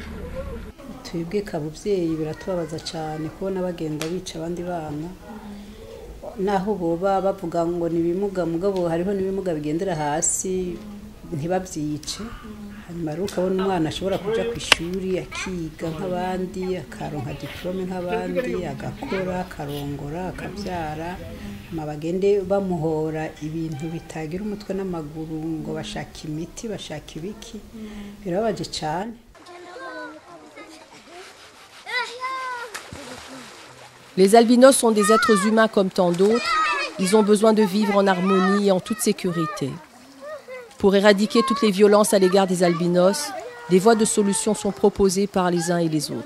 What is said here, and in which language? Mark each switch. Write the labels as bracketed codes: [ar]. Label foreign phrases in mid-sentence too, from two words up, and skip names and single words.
[rn] twebwe kabuvyeyi biratubabaza cyane kubona bagenda bica abandi bana naho boba bavuga ngo nibimuga mugabo hariho nibimuga bigendera hasi ntibabyice hanyuma ukabona umwana ashobora kuja ku ishuri akiga nk'abandi akaronka diplome nk'abandi agakora akarongora akabyara mabagende bamuhora ibintu bitagira umutwe n'amaguru ngo bashaka imiti bashaka ibiki birabaje cyane. [fr] Les albinos sont des êtres humains comme tant d'autres. Ils ont besoin de vivre en harmonie et en toute sécurité. Pour éradiquer toutes les violences à l'égard des albinos, des voies de solution sont proposées par les uns et les autres.